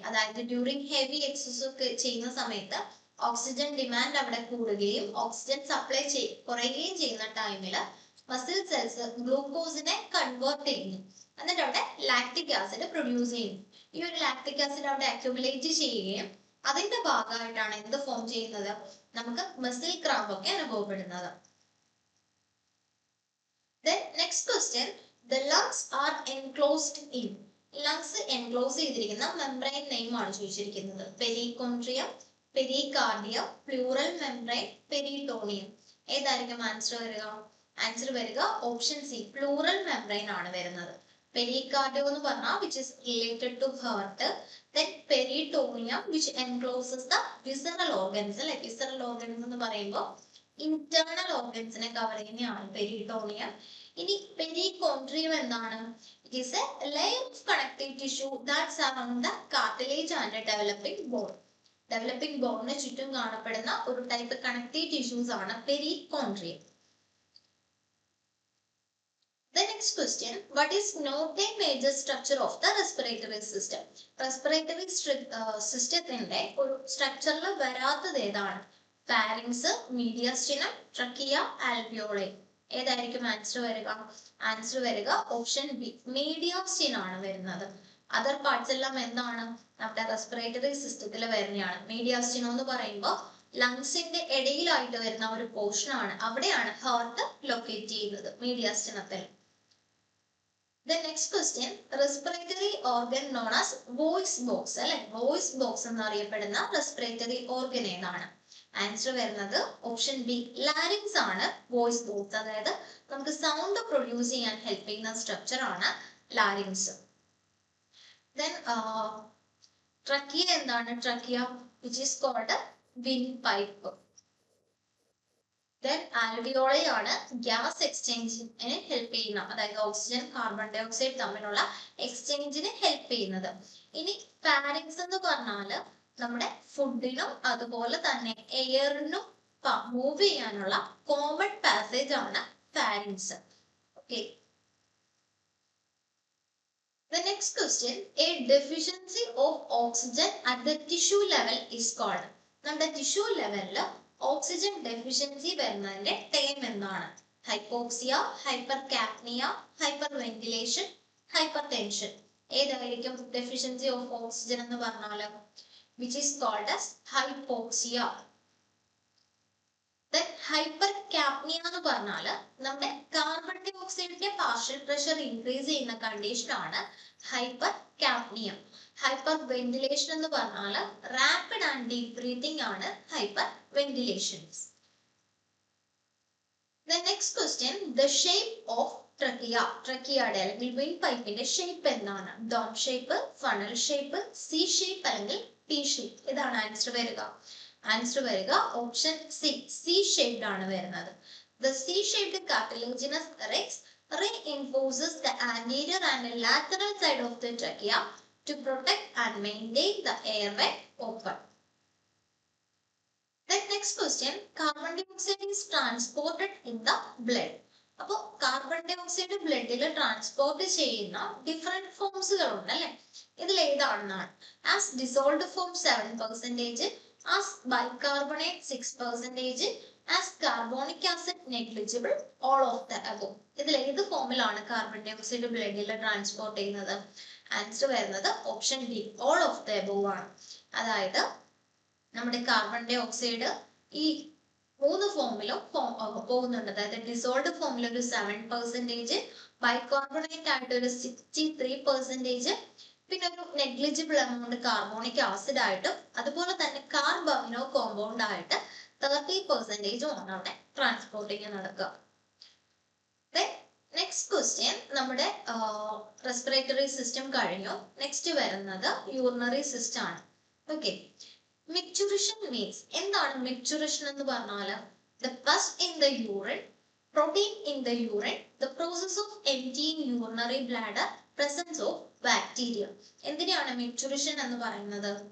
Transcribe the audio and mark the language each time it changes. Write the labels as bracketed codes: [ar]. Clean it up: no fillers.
[ml] അതായത് during heavy exercise ഒക്കെ ചെയ്യുന്ന സമയത്ത് ഓക്സിജൻ ഡിമാൻഡ് അവിടെ കൂടുകയും ഓക്സിജൻ സപ്ലൈ കുറയുകയും ചെയ്യുന്ന ടൈമിൽ മസിൽ സെൽസ് ഗ്ലൂക്കോസിനെ കൺവേർട്ട് ചെയ്യുന്നു. എന്നിട്ട് അവിടെ ലാക്റ്റിക് ആസിഡ് പ്രൊഡ്യൂസ് ചെയ്യുന്നു. ഈ ഒരു ലാക്റ്റിക് ആസിഡ് അവിടെ അക്യുമുലേറ്റ് ചെയ്യുകയും അതിന്റെ ഭാഗമായിട്ടാണ് എന്ത് ഫോം ചെയ്യുന്നത്, നമുക്ക് മസിൽ ക്രാമ്പ് ഒക്കെ അനുഭവപ്പെടുന്നത്. [en] Then next question, the lungs are enclosed in. [ml] Lungs enclose ചെയ്തിരിക്കുന്ന മെംബ്രെയിൻ നെയിം ആണ് ചോദിച്ചിരിക്കുന്നത്. പെരികോൺട്രിയം, പെരികാർഡിയം, പ്ലൂറൽ മെംബ്രെയിൻ, പെരിറ്റോണിയം. ഏതായിരിക്കും ആൻസർ വരിക? ആൻസർ വരിക ഓപ്ഷൻ സി, പ്ലൂറൽ മെംബ്രെയിൻ ആണ് വരുന്നത്. പെരികാർഡിയം എന്ന് പറഞ്ഞാൽ [en] which is related to heart. Then peritoneum which encloses the visceral organs. [ml] അല്ലെ, visceral organs എന്ന് പറയുമ്പോൾ ഇന്റേണൽ ഓർഗൻസിനെ കവർ ചെയ്യുന്നതാണ് പെരിട്ടോണിയം. [en] ഇനി പെരികോൺട്രിയം എന്താണ്? It is a layer of connective tissue that surround the cartilage and developing bone. [ml] Developing ബോണിന് ചുറ്റും കാണപ്പെടുന്ന ഒരു type connective tissues ആണ് പെരികോൺട്രിയം. [en] The next question, what is not a major structure of the respiratory system? [ml] Respiratory systemത്തിന്റെ ഒരു സ്ട്രക്ചറിൽ വരാത്തത് ഏതാണ്? Pharynx, മീഡിയസ്റ്റിനം, trachea, ആൽവിയോളി. ഏതായിരിക്കും answer വരിക? ആൻസർ വരിക ഓപ്ഷൻ ബി, മീഡിയസ്റ്റിനം ആണ് വരുന്നത്. അതർ പാർട്സ് എല്ലാം എന്താണ്? നമ്മുടെ റെസ്പിറേറ്ററി സിസ്റ്റത്തിൽ വരുന്നതാണ്. മീഡിയസ്റ്റിനം എന്ന് പറയുമ്പോൾ ലങ്സിന്റെ ഇടയിലായിട്ട് വരുന്ന ഒരു പോർഷൻ ആണ്. അവിടെയാണ് ഹാർട്ട് ലൊക്കേറ്റ് ചെയ്യുന്നത്, മീഡിയസ്റ്റിനത്തിൽ. [en] The next question, respiratory organ known as voice box അല്ലെ, voice box [ml] എന്നറിയപ്പെടുന്ന റെസ്പിറേറ്ററി ഓർഗൻ ഏതാണ്? ആൻസർ വരുന്നത് ഓപ്ഷൻ ബി, ലാരിങ്സ് ആണ് വോയിസ് ബോക്സ്. അതായത് നമുക്ക് സൗണ്ട് പ്രൊഡ്യൂസ് ചെയ്യാൻ ഹെൽപ്പ് ചെയ്യുന്ന സ്ട്രക്ചർ ആണ് ലാരിങ്സ്. ദെൻ ട്രക്കിയ എന്താണ്? [en] Trachea which is called windpipe. [ml] Then alveoli ആണ് ഗ്യാസ് എക്സ്ചേഞ്ചിന് ഹെൽപ്പ് ചെയ്യുന്ന, അതായത് ഓക്സിജൻ കാർബൺ ഡൈ ഓക്സൈഡ് തമ്മിലുള്ള എക്സ്ചേഞ്ചിന് ഹെൽപ്പ് ചെയ്യുന്നത്. ഇനി ഫാരിങ്സ് എന്ന് പറഞ്ഞാൽ നമ്മുടെ ഫുഡിനും അതുപോലെ തന്നെ എയറിനും മൂവ് ചെയ്യാനുള്ള കോമൺ പാസേജ് ആണ് pharynx. Okay. [en] The next question, a deficiency of oxygen at the tissue level is called. [ml] നമ്മുടെ ടിഷ്യൂ ലെവലിൽ ഓക്സിജൻ ഡെഫിഷ്യൻസി വരുന്നതിന്റെ ടേം എന്താണ്? Hypoxia, hyper കാപ്നിയ, hyper ventilation, hyper tension. ഏതായിരിക്കും ഡെഫിഷ്യൻസി ഓഫ് ഓക്സിജൻ എന്ന് പറഞ്ഞാൽ? [en] which is called as hypoxia. [ml] Then hypercapnia എന്ന് പറഞ്ഞാൽ നമ്മുടെ carbon dye ഓക്സൈഡിന്റെ partial pressure increase ചെയ്യുന്ന കണ്ടീഷൻ ആണ് ഹൈപ്പർകാപ്നിയ. ഹൈപ്പർ വെന്റിലേഷൻ എന്ന് പറഞ്ഞാൽ റാപ്പിഡ് ആൻഡ് ഡീപ് ബ്രീതിങ് ആണ് hyper ventilation. [en] The next question, the shape of trachea. [ml] ട്രക്കിയയുടെ അല്ലെങ്കിൽ വിൻഡ് പൈപ്പിന്റെ ഷേപ്പ് എന്താണ്? Dome shape, funnel shape, C shape അല്ലെങ്കിൽ പി ഷേപ്പ്. ഇതാണ് ആൻസർ വരിക. ആൻസർ വരിക ഓപ്ഷൻ സി, സി ഷേപ്ഡ് ആണ് വരുന്നത്. [en] The C-shaped cartilaginous reinforces the anterior and lateral side of the trachea to protect and maintain the airway open. Then next question, carbon dioxide is transported in the blood. [ml] അപ്പോൾ carbon dye oxide ബ്ലഡിൽ transport ചെയ്യുന്ന different ഫോംസുകൾ ഉണ്ട് അല്ലെ. ഇതിൽ ഏതാണെന്നാണ്? [en] As dissolved form 7%, as bicarbonate 6%, as carbonic acid negligible, all of the above. [ml] ഇതിൽ ഏത് ഫോമിലാണ് carbon dye oxide ബ്ലഡിൽ ട്രാൻസ്പോർട്ട് ചെയ്യുന്നത്? ആൻസർ വരുന്നത് option D, all of the above ആണ്. അതായത് നമ്മുടെ കാർബൺ ഡൈ ഓക്സൈഡ് ഈ 3 ഫോമിലും പോകുന്നുണ്ട്. അതായത് ഡിസോൾവ്ഡ് ഫോമിൽ ഒരു 7%, ബൈകാർബണേറ്റ് ആയിട്ട് ഒരു 63%, പിന്നെ ഒരു നെഗ്ലിജിബിൾ എമൗണ്ട് കാർബോണിക് ആസിഡ് ആയിട്ടും അതുപോലെ തന്നെ കാർബമിനോ കോമ്പൗണ്ട് ആയിട്ട് 30% ആണ് അവിടെ ട്രാൻസ്പോർട്ടിങ് നടക്കുക. നെക്സ്റ്റ് ക്വസ്റ്റ്യൻ, നമ്മുടെ റെസ്പിറേറ്ററി സിസ്റ്റം കഴിഞ്ഞു. നെക്സ്റ്റ് വരുന്നത് യൂറിനറി സിസ്റ്റം ആണ്. ഓക്കെ. Micturition means എന്താണ് micturition എന്ന് പറഞ്ഞാൽ? [en] The pus in the urine, protein in the urine, the process of emptying urinary bladder, presence of bacteria. [ml] എന്തിനാണ് micturition എന്ന് പറയുന്നത്?